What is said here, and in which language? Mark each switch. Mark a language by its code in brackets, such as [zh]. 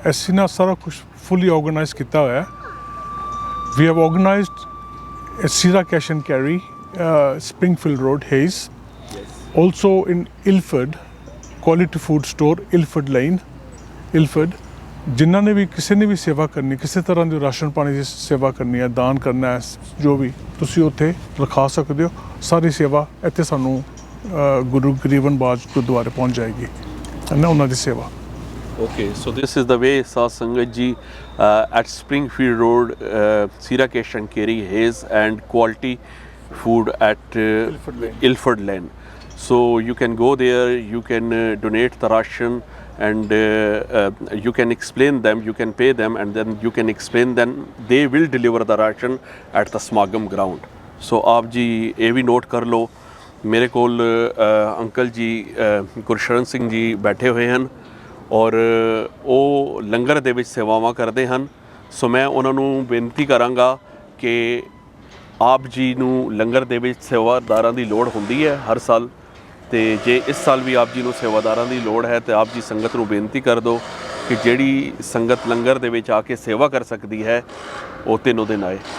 [pa] ਅਸੀਂ ਨਾ ਸਾਰਾ ਕੁਛ ਫੁੱਲੀ ਆਰਗੇਨਾਈਜ਼ ਕੀਤਾ ਹੋਇਆ। [en] We have organised Sira cash and carry, Springfield Road, Hayes, also in Ilford, quality food store, Ilford Lane, Ilford। [pa] ਜਿਨ੍ਹਾਂ ਨੇ ਵੀ ਕਿਸੇ ਨੇ ਵੀ ਸੇਵਾ ਕਰਨੀ, ਕਿਸੇ ਤਰ੍ਹਾਂ ਦੀ ਰਾਸ਼ਨ ਪਾਣੀ ਦੀ ਸੇਵਾ ਕਰਨੀ ਹੈ, ਦਾਨ ਕਰਨਾ ਹੈ, ਜੋ ਵੀ ਤੁਸੀਂ ਉੱਥੇ ਲਿਖਾ ਸਕਦੇ ਹੋ। ਸਾਰੀ ਸੇਵਾ ਇੱਥੇ ਸਾਨੂੰ ਗੁਰੂ ਗਰੀਬਨ ਬਾਜ ਗੁਰਦੁਆਰੇ ਪਹੁੰਚ ਜਾਏਗੀ ਨਾ ਉਹਨਾਂ ਦੀ ਸੇਵਾ। [en] Okay, so this is the way Saad Sangat ji at Springfield Road, Sira Kesh and Kerry, Hayes and quality food at Ilford Lane. So you can go there, you can donate the ration and you can explain them, you can pay them and then you can explain them. They will deliver the ration at the Smagam ground. [pa] So ਆਪ ਜੀ ਇਹ ਵੀ note ਕਰ ਲਓ। ਮੇਰੇ ਕੋਲ uncle ਜੀ ਗੁਰਸ਼ਰਨ ਸਿੰਘ ਜੀ ਬੈਠੇ ਹੋਏ ਹਨ ਔਰ ਉਹ ਲੰਗਰ ਦੇ ਵਿੱਚ ਸੇਵਾਵਾਂ ਕਰਦੇ ਹਨ। ਸੋ ਮੈਂ ਉਹਨਾਂ ਨੂੰ ਬੇਨਤੀ ਕਰਾਂਗਾ ਕਿ ਆਪ ਜੀ ਨੂੰ ਲੰਗਰ ਦੇ ਵਿੱਚ ਸੇਵਾਦਾਰਾਂ ਦੀ ਲੋੜ ਹੁੰਦੀ ਹੈ ਹਰ ਸਾਲ, ਅਤੇ ਜੇ ਇਸ ਸਾਲ ਵੀ ਆਪ ਜੀ ਨੂੰ ਸੇਵਾਦਾਰਾਂ ਦੀ ਲੋੜ ਹੈ ਤਾਂ ਆਪ ਜੀ ਸੰਗਤ ਨੂੰ ਬੇਨਤੀ ਕਰ ਦਿਓ ਕਿ ਜਿਹੜੀ ਸੰਗਤ ਲੰਗਰ ਦੇ ਵਿੱਚ ਆ ਕੇ ਸੇਵਾ ਕਰ ਸਕਦੀ ਹੈ ਉਹ ਤਿੰਨੋਂ ਦਿਨ ਆਏ।